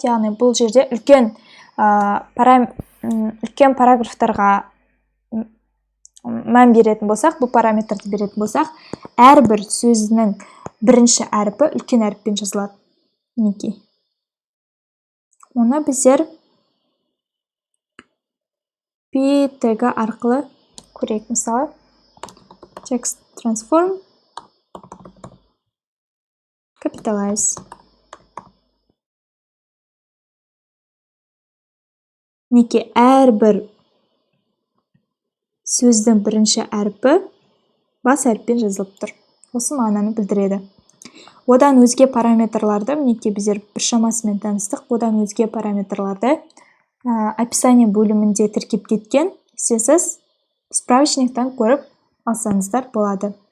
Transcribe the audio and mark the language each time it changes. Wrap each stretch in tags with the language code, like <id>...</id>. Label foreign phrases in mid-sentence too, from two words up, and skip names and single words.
<kk>Яғни бұл жерде үлкен параграфтарға мән беретін болсақ, бұл параметрді беретін болсақ, әрбір сөзінің бірінші әріпі үлкен әріппен жазылады. Мінекей. Оны біздер P тегі арқылы көрейік. Мысалы,</kk> <en>text transform capitalize.</en> <kk>Неке әрбір сөздің бірінші әріпі бас әріппен жазылып тұр. Осы мағынаны білдіреді. Одан өзге параметрларды, мінекей біздер бір шамасымен таныстық, одан өзге параметрларды описание бөлімінде тіркеп кеткен, сіз справочниктан көріп алсаңыздар болады.</kk>